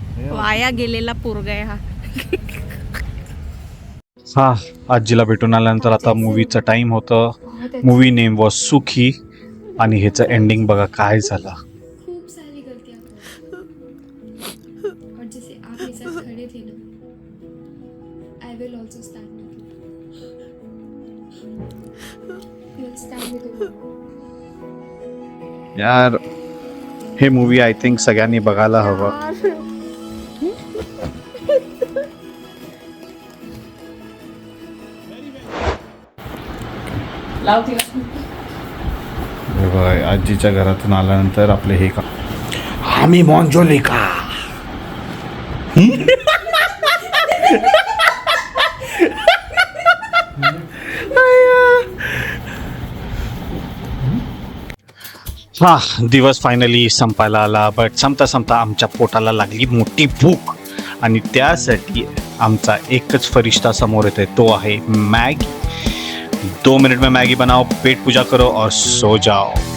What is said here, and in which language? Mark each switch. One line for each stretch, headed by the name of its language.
Marathi: वाया गेलेला पोरगा आहे हा. हा आजीला भेटून आल्यानंतर आता मूवीचं टाइम होतं.
English: movie name was
Marathi: सुखी आणि ह्याचं एंडिंग बघा काय झालं.
Hindi: खूब सारी गलतियां करी और जैसे आप मेरे साथ खड़े थे ना,
English: I will also stand with you. Will stand with you.
Marathi: यार हे मूवी
English: I think
Marathi: सगळ्यांनी बघायला हवं. लावते आजीच्या घरातून आल्यानंतर आपले हे का हामी मंजुलिका हा दिवस फायनली संपायला आला. बट संपता संपता आमच्या पोटाला लागली मोठी भूक आणि त्यासाठी आमचा एकच फरिश्ता समोर येते, तो आहे मैगी.
Hindi: 2 मिनट में मैगी बनाओ, पेट पूजा करो और सो जाओ.